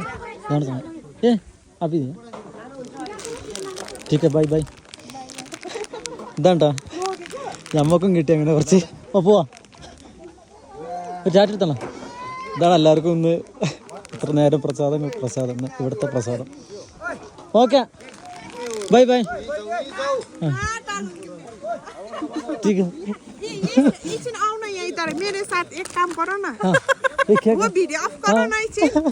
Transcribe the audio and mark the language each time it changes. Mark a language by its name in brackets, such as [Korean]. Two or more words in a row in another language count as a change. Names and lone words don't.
[Hindi] अभी ठीक है [English] bye bye. [Malayalam] ഇതാണ്ടാ ഞമ്മക്കും കിട്ടി അങ്ങനെ കുറച്ച്. പോവാ ചാറ്റ് എടുത്തണം. ഇതാണ് എല്ലാവർക്കും ഇന്ന് ഇത്ര നേരം പ്രസാദം ഇവിടുത്തെ പ്രസാദം. ഓക്കെ ബൈ ബൈ. [Hindi] ठीक है मेरे साथ एक काम करो ना. वो वीडियो ऑफ करो ना.